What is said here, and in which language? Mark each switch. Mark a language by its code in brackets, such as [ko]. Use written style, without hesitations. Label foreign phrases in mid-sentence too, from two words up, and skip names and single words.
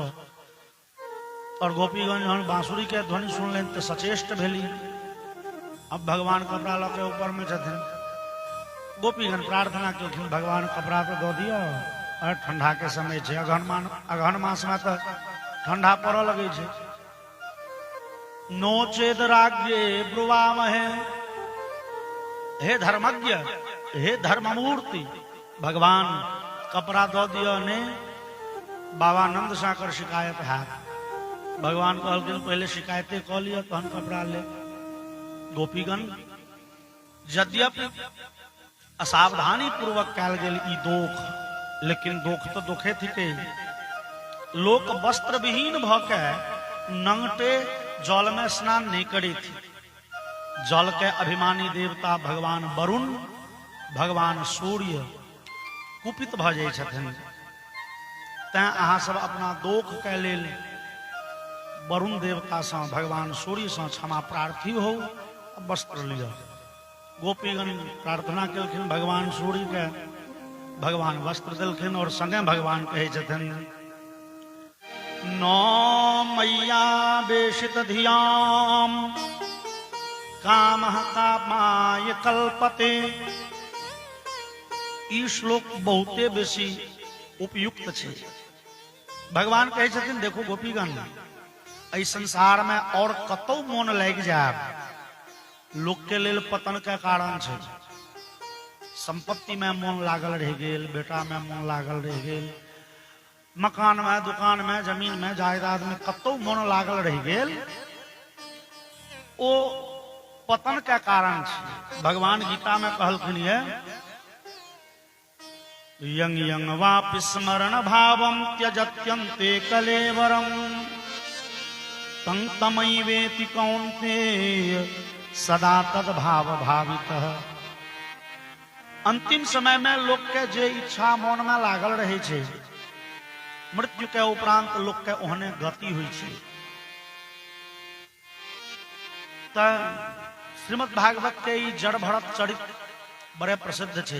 [mai] और गोपीगण जहन बांसुरी के ध्वनि सुन लें तो सचेष्ट भेली। अब भगवान कपड़ा लगे ऊपर में छथिन, गोपीगण प्रार्थना केलखिन भगवान कपड़ा तो दो दियो, और ठंडा के समय है, अगहन मास में तो ठंडा पड़ लगे छे। [sa] नोचेद राज्ञे ब्रुवामहे, हे धर्मज्ञ हे धर्ममूर्ति, [mai] भगवान कपड़ा दो दियो ने बाबा नंद साकर शिकायत है। भगवान कहलखिन पहले शिकायतें कह लियो तहन कपड़ा ले। गोपीगण यद्यपि असावधानी पूर्वक कैल गेल ई दोख, लेकिन दोख तो दुखे थी। लोक वस्त्र विहीन भके नंगटे जल में स्नान नहीं करी थी। जल के अभिमानी देवता भगवान वरुण, भगवान सूर्य कुपित भ जाय छथिन। तैं अहाँ सब अपना दोख के लेल वरुण देवता से, भगवान सूर्य से क्षमा प्रार्थी हो, वस्त्र लिया। गोपीगण प्रार्थना केलखिन भगवान सूर्य के, भगवान वस्त्र देलखिन। और संगे भगवान कहे छथिन, [sa] नौ मैया बेशित धियाम कामः कामाय कल्पते। [mai] ई श्लोक बहुते बेसी उपयुक्त छे। भगवान कहे छथिन देखो गोपीगण, एहि संसार में और कतौ मोन लग जाए लोक के लेल पतन के कारण छे। संपत्ति में मोन लागल रह गेल, बेटा में मोन लागल रह गेल, मकान में, दुकान में, जमीन में, जायदाद में कतौ मोन लागल रह गेल, ओ पतन के कारण छे। भगवान गीता में कहलखिन है, [sa] यंग यंग वापि स्मरण भावम त्यजत्यन्ते कलेवरम तं तमैवेति कौन्तेय सदा तद भाव भावितः। [mai] अंतिम समय में लोग के जे इच्छा मन में लागल रहे छे, मृत्यु के उपरांत लोग के ओहने गति हुई छे। श्रीमद् भागवत के ई जड़ भरत चरित्र बड़े प्रसिद्ध छे।